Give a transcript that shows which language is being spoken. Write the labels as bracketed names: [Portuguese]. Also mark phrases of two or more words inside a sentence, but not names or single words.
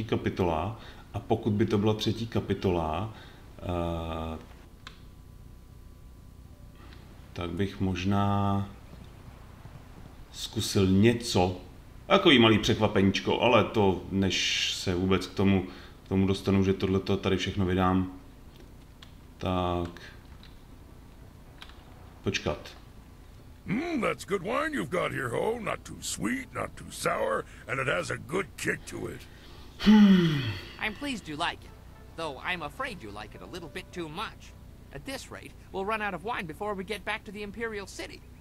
[Czech] kapitola, a pokud by to byla 3. kapitola, tak bych možná zkusil něco, takový malý překvapeníčko, ale to, než se vůbec k tomu dostanu, že tohleto tady všechno vydám, tak počkat. [English] That's good wine you've got here, Ho. Not too sweet, not too sour, and it has a good kick to it. I'm pleased you like it, though I'm afraid you like it a little bit too much. At this rate, we'll run out of wine before we get back to the Imperial City.